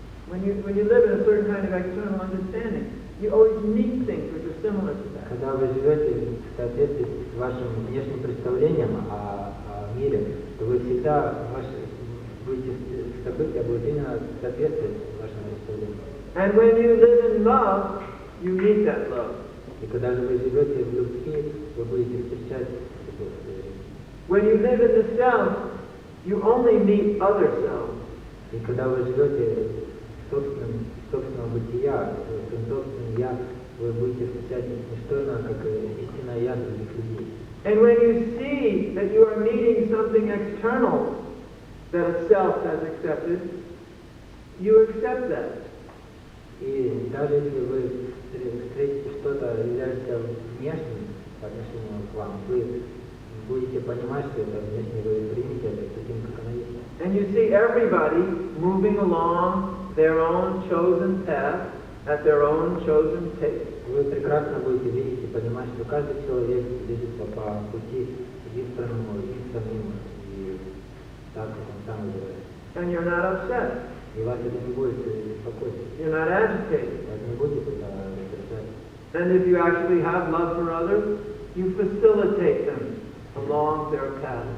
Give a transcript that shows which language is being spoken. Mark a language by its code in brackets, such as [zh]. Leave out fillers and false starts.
[en] When you live in a certain kind of external understanding, you always meet things which are similar to that. [ru] когда вы живете в соответствии с вашим внешним представлением о мире, то вы всегда будете события будут именно соответствовать вашему представлению. [en] And when you live in love, you meet that love. [ru] И когда же вы живете в любви, вы будете встречать любовь. [en] When you live in the self, you only meet other selves. [ru] И когда вы живете собственного бытия, своим собственным «я», вы будете встречать не что иное, как истинное «я» других людей. [en] And when you see that you are meeting something external that a self has accepted, you accept that. [ru] И даже если вы встретите что-то, являющееся внешним по отношению к вам, вы будете понимать, что это внешне, вы примете это таким, как оно есть. [en] And you see everybody moving along their own chosen path at their own chosen pace. [ru] Вы прекрасно будете видеть и понимать, что каждый человек движется по пути избранному им самим и так, как он сам выбирает. [en] And you're not upset. [ru] И вас это не будет беспокоить. [en] You're not agitated. [ru] Вас не будет это раздражать. [en] And if you actually have love for others, you facilitate them along their path.